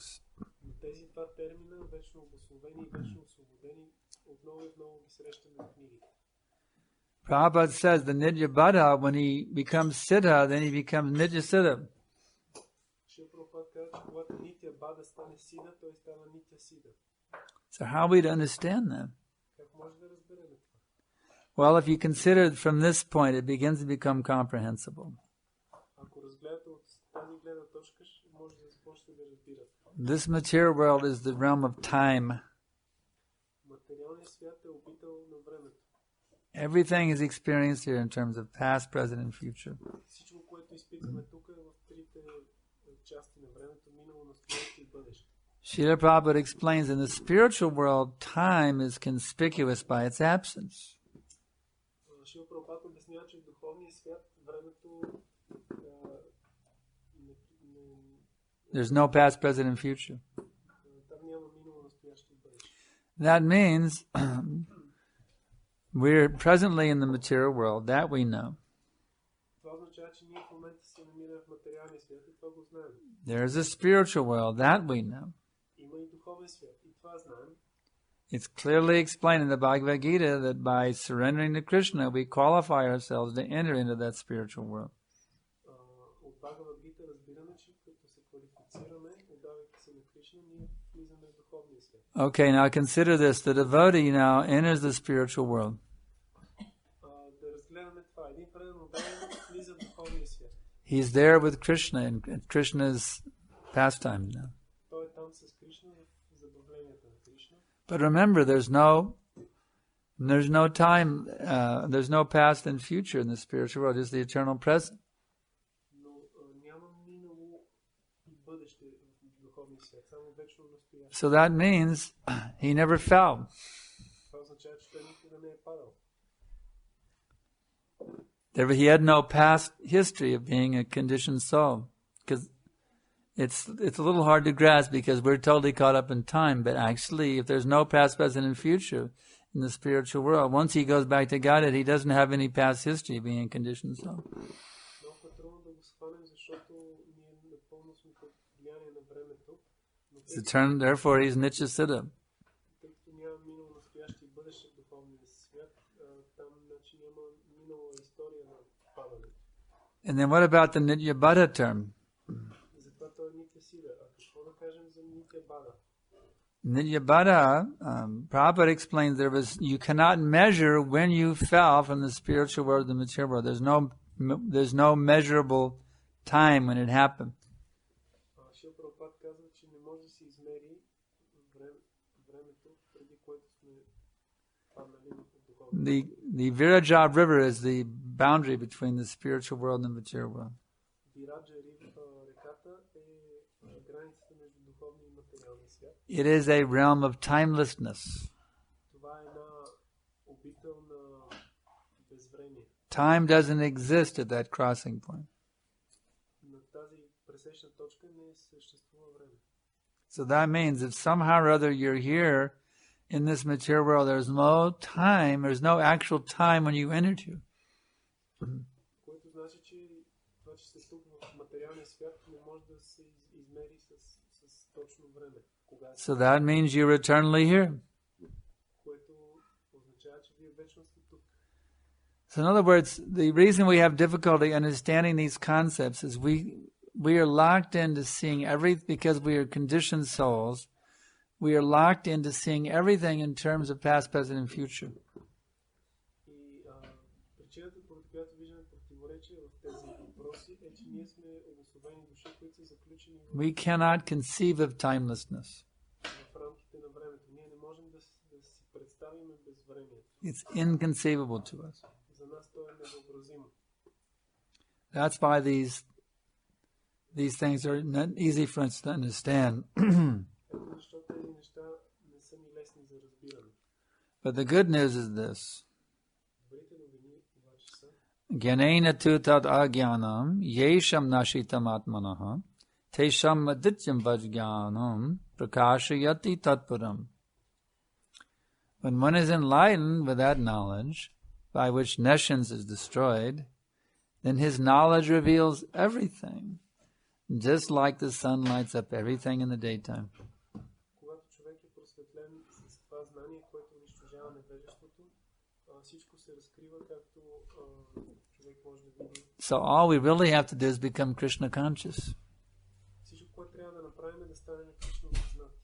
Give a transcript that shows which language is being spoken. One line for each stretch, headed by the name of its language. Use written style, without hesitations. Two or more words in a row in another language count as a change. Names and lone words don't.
Bulgarian: Но тези два термина, вечно обусловени и вечно освободени, отново и отново ги срещаме в книгите.
English: Prabhupada says the
Sanskrit: नित्य बद्ध,
English: when he becomes siddha, then he becomes
Sanskrit: नित्य सिद्ध.
Bulgarian: Шрила Прабхупад казва, че когато
Sanskrit: नित्य बद्ध
Bulgarian: стане сида, той става
Sanskrit: नित्य सिद्ध.
English: So how are we to understand that?
Bulgarian: Как може да разберем това?
English: Well, if you consider it from this point, it begins to become comprehensible.
Bulgarian: Ако разгледате от тази гледна точка, може да започне да разбирате.
English: This material world is the realm of time.
Bulgarian: Материалният свят е обител на времето.
English: Everything is experienced here in terms of past, present, and future.
Bulgarian: Всичко, което изпитваме тук е в трите части на времето, минало, настояще и бъдеще.
English: Srila Prabhupada explains in the spiritual world, time is conspicuous by its absence.
Bulgarian: Шрила Прабхупад обяснява, че в духовния свят времето
English: There's no past, present, and future.
Bulgarian: там няма минало, настояще и бъдеще.
English: That means we're presently in the material world. That we know.
Bulgarian: Това означава, че ние в момента се намираме в материалния свят и това го знаем.
English: There is a spiritual world. That we know.
Bulgarian: Има и духовен свят и това знаем.
English: It's clearly explained in the Bhagavad Gita that by surrendering to Krishna, we qualify ourselves to enter into that spiritual world.
Bulgarian: От Бхагавад Гита разбираме, че като се квалифицираме, отдавайки се на Кришна, ние влизаме в духовния свят.
English: Okay, now consider this. The devotee now enters the spiritual world.
Bulgarian: Да разгледаме това. Един предан отдаван влиза в духовния свят.
English: He's there with Krishna in Krishna's pastime now.
Bulgarian: Той е там с Кришна в забавленията на Кришна.
English: But remember, there's no time, there's no past and future in the spiritual world, just the eternal present.
Bulgarian: Но няма минало и бъдеще в духовния свят, само вечно настояще.
English: So that means he never fell.
Bulgarian: Това означава, че той никога не е падал.
English: He had no past history of being a conditioned soul. Because it's a little hard to grasp because we're totally caught up in time. But actually, if there's no past, present, and future in the spiritual world, once he goes back to Godhead, he doesn't have any past history of being a conditioned soul.
Bulgarian: Много е трудно да го схванем, защото ние напълно сме под влияние на времето.
English: Therefore, he's
Sanskrit: नित्य सिद्ध.
Bulgarian: Тъй като няма минало, настояще и бъдеще в духовния свят, там значи няма минала история на падането.
English: And then what about the
Sanskrit: नित्य बद्ध
English: term?
Bulgarian: Затова той е
Sanskrit: नित्य सिद्ध.
Bulgarian: А какво да кажем за
Sanskrit: नित्य बद्ध? नित्य बद्ध,
English: Prabhupada explains you cannot measure when you fell from the spiritual world to the material world. There's no measurable time when it happened.
Bulgarian: Шрила Прабхупад казва, че не може да се измери времето, преди което сме паднали в духовния.
English: The Viraja River is the boundary between the spiritual world and the material world.
Bulgarian: Вираджа реката е границата между духовния и материалния свят.
English: It is a realm of timelessness.
Bulgarian: Това е една обител на безвремие.
English: Time doesn't exist at that crossing point.
Bulgarian: На тази пресечна точка не съществува време.
English: So that means if somehow or other you're here in this material world, there's no time, there's no actual time when you entered here.
Bulgarian: Което значи, че това, че сте тук в материалния свят, не може да се измери с точно време.
English: So that means you're eternally here.
Bulgarian: Което означава, че вие вечно сте тук.
English: So in other words, the reason we have difficulty understanding these concepts is we are locked into seeing everything, because we are conditioned souls, we are locked into seeing everything in terms of past, present, and future.
Bulgarian: И причината, поради която виждаме противоречие в тези въпроси, е, че ние сме обособени души, които са заключени
English: We cannot conceive of timelessness.
Bulgarian: в рамките на времето. Ние не можем да си представим безвремието.
English: It's inconceivable to us.
Bulgarian: За нас то е невъобразимо.
English: That's why these things are not easy for us to understand.
Bulgarian: Ето защо тези неща не са ни лесни за разбиране.
English: But the good news is this.
Bulgarian: Добрите новини обаче са,
Sanskrit: ज्ञानेन तु तद् अज्ञानं येषां नाशितम् आत्मनः तेषाम् आदित्यवज् ज्ञानं प्रकाशयति तत्परम्.
English: When one is enlightened with that knowledge, by which nescience is destroyed, then his knowledge reveals everything, just like the sun lights up everything in the daytime.
Bulgarian: когато човек е просветлен с това знание, което унищожава невежеството, всичко се разкрива, както човек може да види.
English: So all we really have to do is become Krishna conscious.
Bulgarian: Всичко, което трябва да направим, е да станем Кришна осъзнати.